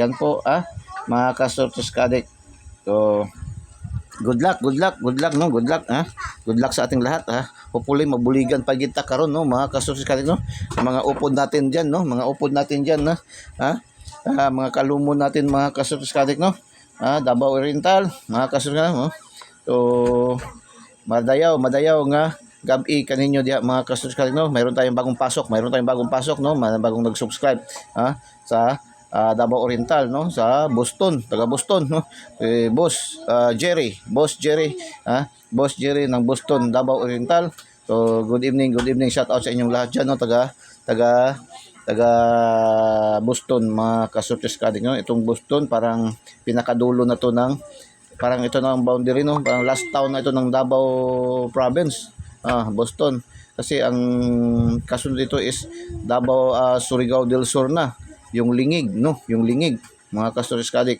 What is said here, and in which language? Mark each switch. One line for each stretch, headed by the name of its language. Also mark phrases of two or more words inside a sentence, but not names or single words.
Filipino: Yan po, mga kasortes kaadik.
English: So, good luck, no? Good luck
Filipino: sa ating lahat, Hopefully
Cebuano: mabuligan pa kita karon,
Filipino: no, mga kasortes kaadik, no? Mga upod natin diyan, no? Mga upod natin diyan, na mga kalumon natin mga kasortes kaadik, no?
Cebuano: Davao Oriental, mga kasortes, no? So, madayaw nga gabi kaninyo diha mga kasortes kaadik, no?
Filipino: Mayroon tayong bagong pasok, no? Bagong nag-subscribe sa Davao Oriental, no, sa Boston, taga Boston, no, Boss Jerry ng Boston, Davao Oriental.
English: So good evening, shout out
Filipino: sa inyong lahat diyan, no, taga Boston mga kasortes kaadik, no. Itong Boston parang pinakadulo na to ng parang ito na ang boundary, no, parang last town na ito ng Davao province, Boston, kasi ang kasunod dito is Davao, Surigao del Sur na yung lingig, no, mga kasortes kaadik.